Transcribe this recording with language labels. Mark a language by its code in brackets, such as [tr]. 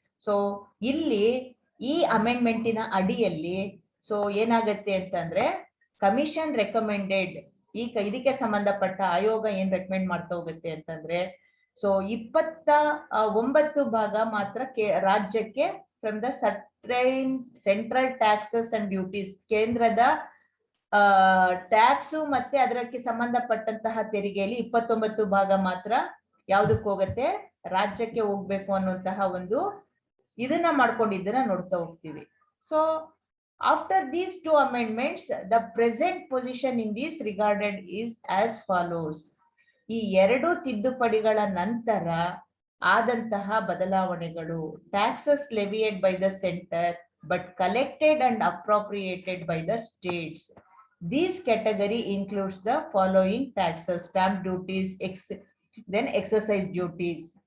[kn] So ಇಲ್ಲಿ ಈ ಅಮೆಂಡ್ಮೆಂಟಿನ ಅಡಿಯಲ್ಲಿ ಸೊ ಏನಾಗತ್ತೆ ಅಂತಂದ್ರೆ ಕಮಿಷನ್ ರೆಕಮೆಂಡೆಡ್ ಇದಕ್ಕೆ ಸಂಬಂಧಪಟ್ಟ ಆಯೋಗ ಏನ್ ರೆಕಮೆಂಡ್ ಮಾಡ್ತಾ ಹೋಗುತ್ತೆ ಅಂತಂದ್ರೆ ಸೊ 29 ಭಾಗ ಮಾತ್ರ ರಾಜ್ಯಕ್ಕೆ [en] from the central taxes and duties, [kn] ಕೇಂದ್ರದ ಟ್ಯಾಕ್ಸು ಮತ್ತೆ ಅದಕ್ಕೆ ಸಂಬಂಧಪಟ್ಟಂತಹ ತೆರಿಗೆಯಲ್ಲಿ 29 ಭಾಗ ಮಾತ್ರ ಯಾವ್ದಕ್ಕೆ ಹೋಗುತ್ತೆ, ರಾಜ್ಯಕ್ಕೆ ಹೋಗ್ಬೇಕು ಅನ್ನುವಂತಹ ಒಂದು ಇದನ್ನ ಮಾಡ್ಕೊಂಡಿದ್ದನ್ನ ನೋಡ್ತಾ ಹೋಗ್ತೀವಿ. [en] So after these 2 amendments, the present position in this regarded is as follows. [kn] ಈ 2 ತಿದ್ದುಪಡಿಗಳ ನಂತರ ಆದಂತಹ ಬದಲಾವಣೆಗಳು, [en] Taxes levied by the centre but collected and appropriated by the states. This category includes the following taxes: stamp duties, then excise duties.